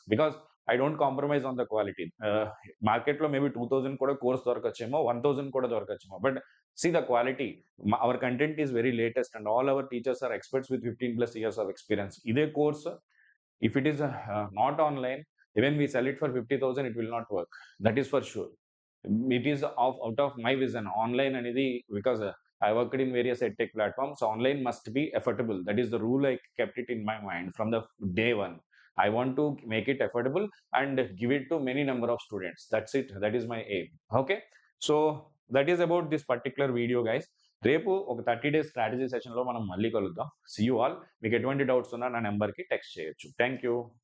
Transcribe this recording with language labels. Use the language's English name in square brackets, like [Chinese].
[English] Because I don't compromise on the quality. [Telugu] మార్కెట్‌లో maybe 2,000 కూడా course దొరకచ్చేమో, 1,000 కూడా దొరకచ్చేమో. [English] But see the quality. Our content is very latest and all our teachers are experts with 15+ years of experience. [Telugu] ఇదే course [English] If it is not online, even we sell it for 50,000, it will not work. That is for sure. It is out of my vision. Online అనేది because I worked in various edtech platforms. So online must be affordable. That is the rule I kept it in my mind from the day one. I want to make it affordable and give it to many number of students. That's it. That is my aim. Okay. So that is about this particular video, guys. [Telugu] రేపు ఒక 30 days strategy సెషన్లో మనం మళ్ళీ కలుద్దాం. [English] See you all. [Telugu] మీకు ఎటువంటి doubts ఉన్నా నా నెంబర్కి టెక్స్ట్ చేయొచ్చు. [English] Thank you.